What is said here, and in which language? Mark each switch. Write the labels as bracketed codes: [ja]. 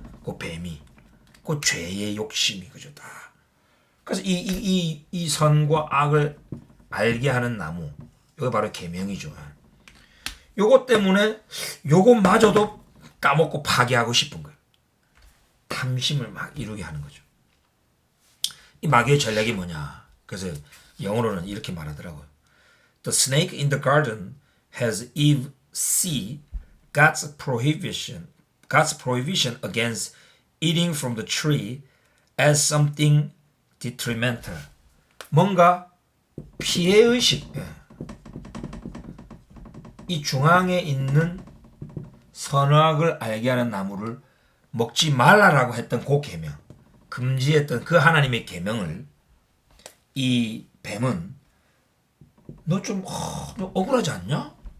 [ko] 그 뱀이, 그 죄의 욕심이, 그죠, 다. 그래서 이 선과 악을 알게 하는 나무, 이거 바로 계명이죠. 요거 때문에 요것마저도 까먹고 파괴하고 싶은 거예요. 탐심을 막 이루게 하는 거죠. 이 마귀의 전략이 뭐냐? 그래서 영어로는 이렇게 말하더라고요. [en] The snake in the garden has Eve see God's prohibition against eating from the tree as something detrimental. [ko] 뭔가 피해의식. 이 중앙에 있는 선악을 알게 하는 나무를 먹지 말라라고 했던 그 계명, 금지했던 그 하나님의 계명을 이 뱀은 너 좀 억울하지 않냐?